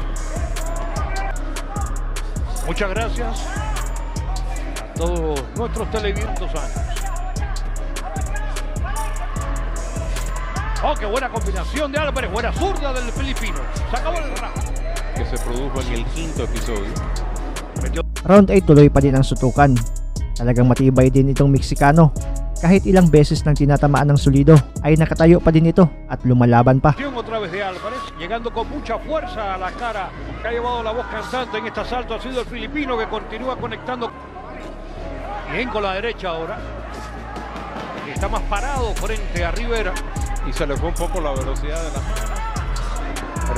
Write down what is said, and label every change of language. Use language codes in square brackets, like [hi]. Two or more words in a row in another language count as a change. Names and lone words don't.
[es] Muchas gracias a todos nuestros televidentes años. Oh, qué buena combinación de Álvarez. Buena zurda del filipino. Se acabó el round. Que se produjo en el 5º episodio. [tl] Round 8 tuloy pa din ang sutukan. Talagang matibay din itong Meksikano. Kahit ilang beses nang tinatamaan ng solido ay nakatayo pa din ito at lumalaban pa. [es] Otra vez de Álvarez, llegando con mucha fuerza a la cara. Que ha llevado la voz cantante en este asalto ha sido el filipino que continúa conectando. Bien con la derecha ahora. Está más parado frente a Rivera. Y se le fue un poco la velocidad de la mano.